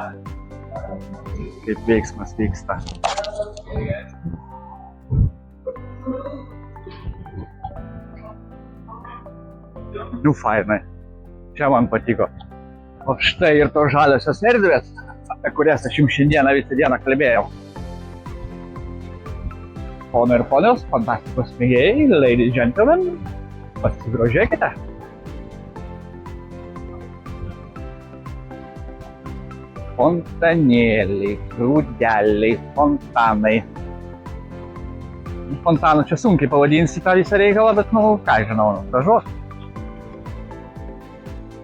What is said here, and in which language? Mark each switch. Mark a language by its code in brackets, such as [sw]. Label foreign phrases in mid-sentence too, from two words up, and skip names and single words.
[lt] Kaip veiksmas vyksta. Fainai. Čia man patiko. O štai ir tos žaliosios erdvės, apie kurias aš jums šiandieną visą dieną kalbėjau. Ponai ir ponios, fantastikos mėgėjai, [en] ladies and gentlemen, [lt] pasigrožėkite. Fontanėliai, grūdeliai, fontanai. Fontanų čia sunkiai pavadinsi tą visą reikalą, bet ką žinau, gražus.